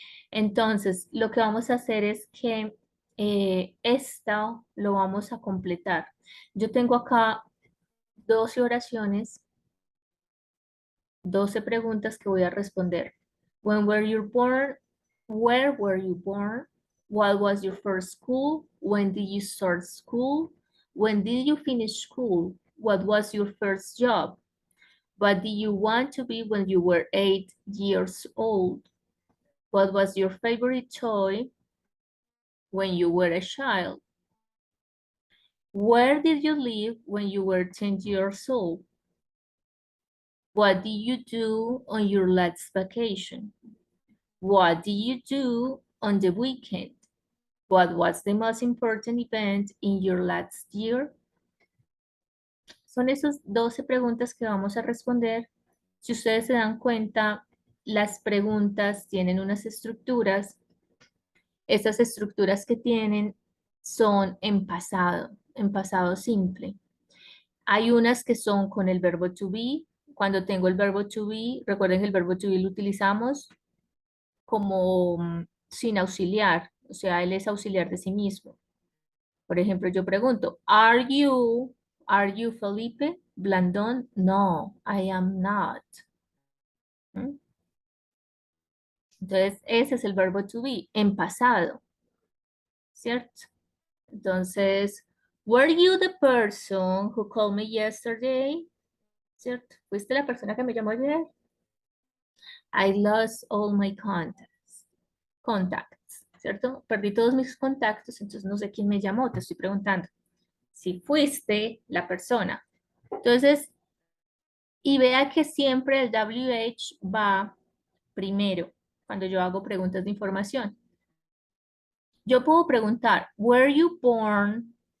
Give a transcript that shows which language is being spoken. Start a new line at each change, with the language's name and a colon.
Spanish: Entonces, lo que vamos a hacer es que esta lo vamos a completar. Yo tengo acá 12 oraciones, 12 preguntas que voy a responder.
English: When were you born? Where were you born? What was your first school? When did you start school? When did you finish school? What was your first job? What did you want to be when you were 8 years old? What was your favorite toy when you were a child? Where did you live when you were 10 years old? What did you do on your last vacation? What did you do on the weekend? What was the most important event in your last year?
Spanish: Son esas 12 preguntas que vamos a responder. Si ustedes se dan cuenta, las preguntas tienen unas estructuras. Estas estructuras que tienen son en pasado simple. Hay unas que son con el verbo to be. Cuando tengo el verbo to be, recuerden que el verbo to be lo utilizamos como sin auxiliar, o sea, él es auxiliar de sí mismo. Por ejemplo, yo pregunto,
English: are you
Spanish: Felipe Blandón?
English: No, I am not. ¿Mm?
Spanish: Entonces, ese es el verbo to be, en pasado, ¿cierto?
English: Entonces, were you the person who called me yesterday?
Spanish: ¿Cierto? ¿Fuiste la persona que me llamó ayer?
English: I lost all my contacts,
Spanish: ¿cierto? Perdí todos mis contactos, entonces no sé quién me llamó, te estoy preguntando si fuiste la persona. Entonces, y vea que siempre el WH va primero cuando yo hago preguntas de información. Yo puedo preguntar,
English: were you born?